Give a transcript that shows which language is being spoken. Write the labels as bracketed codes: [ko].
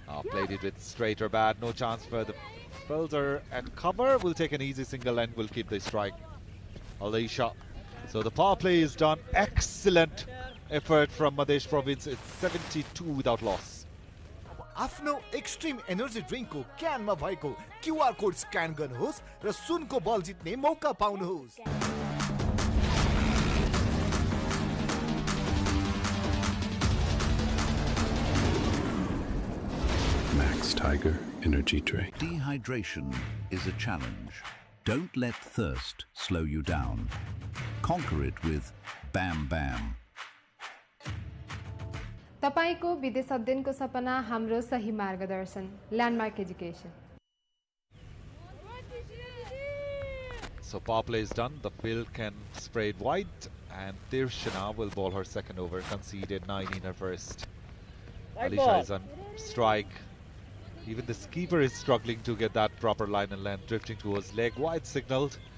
[en] Played it with straight or bad. No chance for the fielder at cover. Will take an easy single and will keep the strike. Alisha. So the power play is done. Excellent effort from Madhesh province. It's 72 without loss. [ne] आफ्नो extreme energy ड्रिङ्कको क्यानमा भएको QR code scan गर्नुहोस् र सुनको बल जित्ने मौका पाउनुहोस्। [en] Max Tiger Energy Drink. Dehydration is a challenge. Don't let thirst slow you down. Conquer it with Bam Bam. [ne] तपाईको विदेश अध्ययनको सपना हाम्रो सही मार्गदर्शन landmark education. [en] So power play is done. The field can spray it wide, and Tirshana will bowl her second over. Conceded 9 in her first. Alisha is on strike. Even the keeper is struggling to get that proper line and length, drifting towards leg wide signaled.